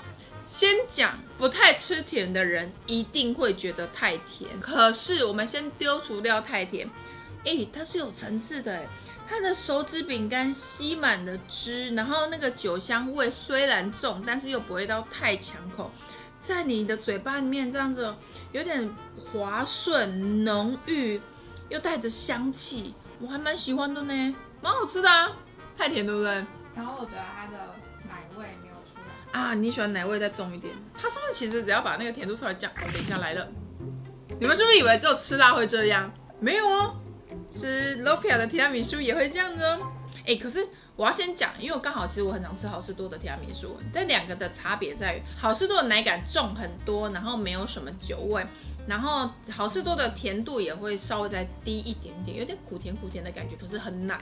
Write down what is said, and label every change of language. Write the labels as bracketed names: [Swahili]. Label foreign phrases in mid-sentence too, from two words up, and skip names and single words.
[Chinese] 先講不太吃甜的人一定會覺得太甜，可是我們先丟除掉太甜，它是有層次的，它的手指餅乾吸滿了汁，然後那個酒香味雖然重，但是又不會到太搶口，在你的嘴巴裡面這樣子有點滑順濃郁，又帶着香氣，我還蠻喜歡的呢，蠻好吃的啊，太甜對不對？然後我覺得它的奶味沒有出來啊，你喜歡奶味再重一點？它是不是其實只要把那個甜度稍微降？等一下來了，你們是不是以為只有吃辣會這樣？沒有哦，吃 Lopia 的提拉米蘇也會這樣子哦。可是我要先講，因為我剛好其實我很常吃好市多的提拉米蘇，但兩個的差別在於，好市多的奶感重很多，然後沒有什麼酒味，然後好市多的甜度也會稍微再低一點點，有點苦甜苦甜的感覺，可是很奶。